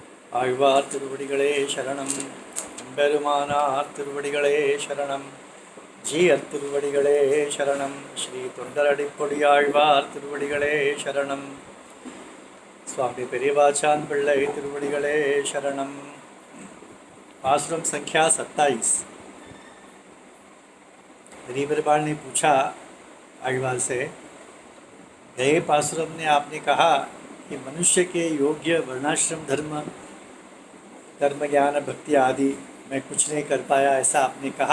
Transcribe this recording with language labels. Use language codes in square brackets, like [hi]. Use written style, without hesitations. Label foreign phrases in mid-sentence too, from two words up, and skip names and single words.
[ta] ஆழ்வார் திருவடிகளே சரணம். பெருமானார் திருவடிகளே சரணம். ஜீயர் திருவடிகளே சரணம். ஸ்ரீ தொண்டரடிப்பொடி ஆழ்வார் திருவடிகளே சரணம். ஸ்வாமி பெரியவாச்சான் பிள்ளை திருவடிகளே சரணம். [hi] आश्रम संख्या 27। रीबरबाल ने पूछा आழ்वार से, गए पासुरम ने आपने कहा कि मनुष्य के योग्य वर्णाश्रम धर्म कर्म ज्ञान भक्ति आदि मैं कुछ नहीं कर पाया, ऐसा आपने कहा।